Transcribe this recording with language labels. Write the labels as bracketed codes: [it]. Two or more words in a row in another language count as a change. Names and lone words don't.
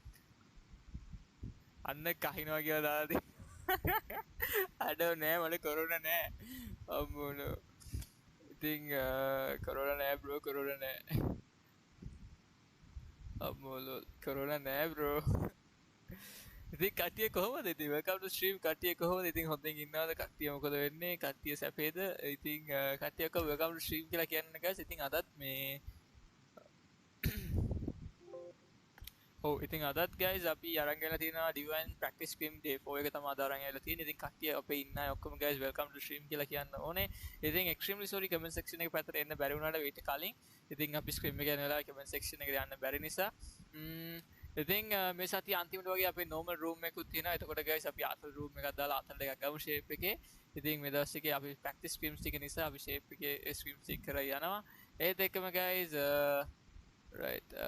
[si] අන්න කහිනවා කියලා දාලා අඩෝ නෑ මට කොරෝනා නෑ අම්මෝනෝ ඉතින් කොරෝනා නෑ බ්‍රෝ කොරෝනා නෑ අම්මෝලෝ කොරෝනා නෑ බ්‍රෝ ඉතින් කට්ටිය කොහොමද ඉතින් [en] welcome to stream [si] කට්ටිය කොහොමද ඉතින් හොඳින් ඉන්නවද කට්ටිය මොකද වෙන්නේ කට්ටිය සැපේද ඉතින් කට්ටිය ඔක්කොම [en] welcome to stream [si] කියලා කියන්න guys ඉතින් අදත් මේ ඉතින් අදත් guys අපි අරන් ගලා තියෙනවා [en] divine practice scrim day 4 [si] එක තමයි අද අරන් ගලා තියෙන්නේ ඉතින් කට්ටිය අපේ ඉන්න අය ඔක්කොම guys [en] welcome to stream [si] කියලා කියන්න ඕනේ ඉතින් [en] extremely sorry comment section [si] එක පැත්තට එන්න බැරි වුණාට ඊට කලින් ඉතින් අපි scrim එක යන වෙලාවේ [en] comment section [si] එකට යන්න බැරි නිසා ඉතින් මේ සතිය අන්තිමට වගේ අපේ [en] normal room [si] එකකුත් තියෙනවා එතකොට guys අපි ආතල් room එකක් දාලා ආතල් එකක් ගමු shape එකේ ඉතින් මේ දවස් එකේ අපි [en] practice scrims [si] ටික නිසා අපි shape එකේ scrims ටික කරලා යනවා ඒත් එක්කම guys right